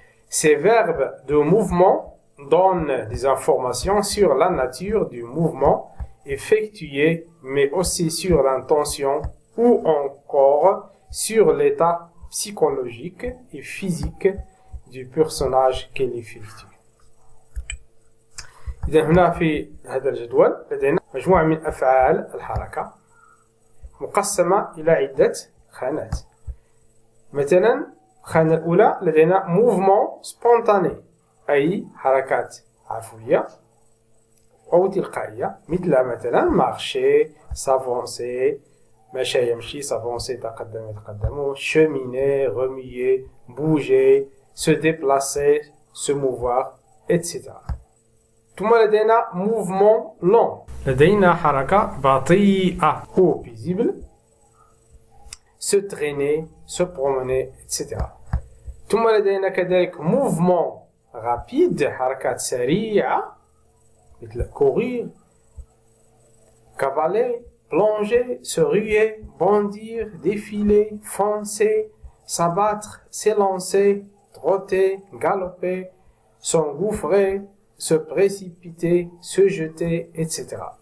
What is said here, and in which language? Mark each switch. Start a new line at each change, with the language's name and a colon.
French: Ces verbes de mouvement donnent des informations sur la nature du mouvement effectué, mais aussi sur l'intention ou encore sur l'état psychologique et physique du personnage qu'il effectue.
Arabic: إذا هنا في هذا الجدول لدينا مجموعة من أفعال الحركة مقسمة إلى عدة خانات. مثلا الخانة الأولى لدينا
French: mouvement spontané
Arabic: أي حركات عفوية أو تلقائية مثلا marcher, s'avancer, مشى يمشي, s'avancer تقدم يتقدم,
French: cheminer, remuer, bouger, se déplacer, se mouvoir, etc.
Arabic: ثم لدينا mouvement lent. لدينا حركة بطيئة
French: ou paisible. Se traîner, se promener, etc.
Arabic: ثم لدينا كذلك
French: mouvement rapide,
Arabic: حركات سريعة مثل
French: courir, cavaler, plonger, se ruer, bondir, défiler, foncer, s'abattre, s'élancer, trotter, galoper, s'engouffrer, se précipiter, se jeter, etc.